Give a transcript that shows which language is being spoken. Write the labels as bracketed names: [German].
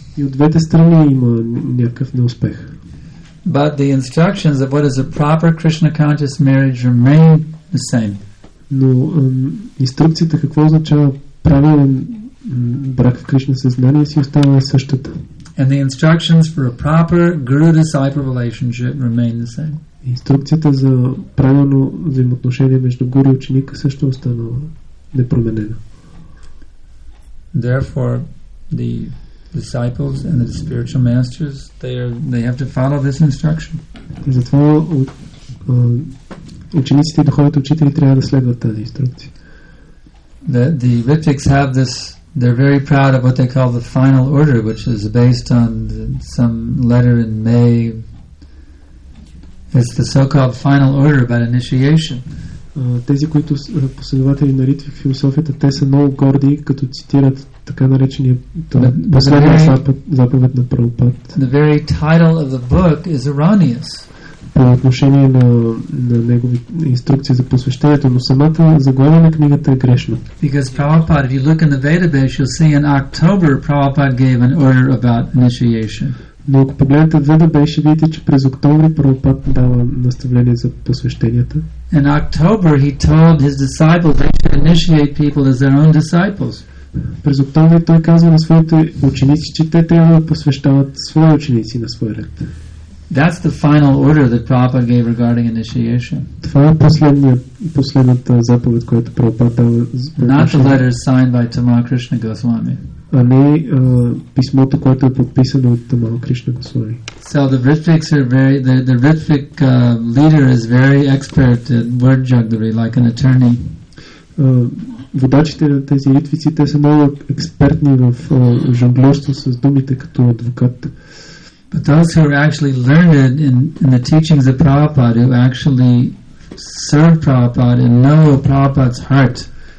[Bulgarian] И от двете страни има някакъв неуспех. [English] But the instructions of what is a proper Krishna conscious marriage remain the same. [Bulgarian] Но инструкцията какво означава правилен брак в Кришна съзнание си остава същата. [English] And the instructions for a proper guru-disciple relationship remain the same. [Bulgarian] Инструкцията за правилно взаимоотношение между гуру и ученика също остана непроменена. [English] Therefore, the disciples and the spiritual masters, they have to follow this instruction. [Bulgarian] Затова учениците и духовните учители трябва да следват тази инструкция. [English] The Ritviks have this. They're very proud of what they call the final order, which is based on some letter in May. It's the so-called final order about initiation. [Bulgarian] Тези, които последователи на Ритвик философията, те са много горди, като цитират така наречения последния заповед на Прабхупад. [English] The very title of the book is erroneous. [Bulgarian] По отношение на негови инструкции за посвещението, но самата заглавие на книгата е грешна. [English] Because Prabhupada, if you look in the Vedabase, you'll see in October Prabhupada gave an order about initiation. [Bulgarian] Но ако погледнете Ведабейс, ще видите, че през октомври Прабхупад дава наставление за посвещенията. [English] In October he told his disciples they should initiate people as their own disciples. [Bulgarian] През октомври той казва на своите ученици, че те трябва да посвещават свои ученици на свой ред. [English] That's the final order that Prabhupada gave regarding initiation. [Bulgarian] Това е последната заповед, която Прабхупад дава. [English] Not the letter signed by Tamal Krishna Goswami. [Bulgarian] А не писмото, което е подписано от Тамал Кришна Госвами. [English] So the Ritviks are the Ritvik leader is very expert at word jugglery, like an attorney. [Bulgarian] Водачите на тези ритвици, те са много експертни в жонглерство с думите като адвокат. [English] But those who are actually learned in the teachings of Prabhupada, who actually serve Prabhupada and know Prabhupada's heart.